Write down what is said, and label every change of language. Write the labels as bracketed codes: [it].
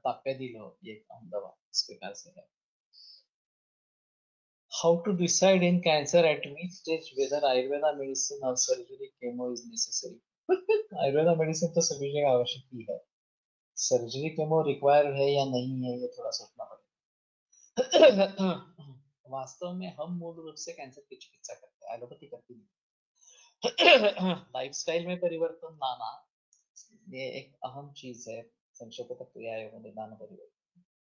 [hi] ताप्यादिलो ये अहम दवा इस प्रकार से है। [en] How to decide in cancer at which stage whether Ayurveda medicine or surgery chemo is necessary? [hi] Ayurveda medicine तो सभी जगह आवश्यक ही है, सर्जरी केमो रिक्वायर्ड है या नहीं है, ये थोड़ा सोचना पड़ेगा। वास्तव में हम मूल रूप से कैंसर की चिकित्सा करते हैं, एलोपैथी करती नहीं। लाइफस्टाइल में परिवर्तन लाना, ये एक अहम चीज है, संशोधक क्रिया एवं निदान परिवर्तन।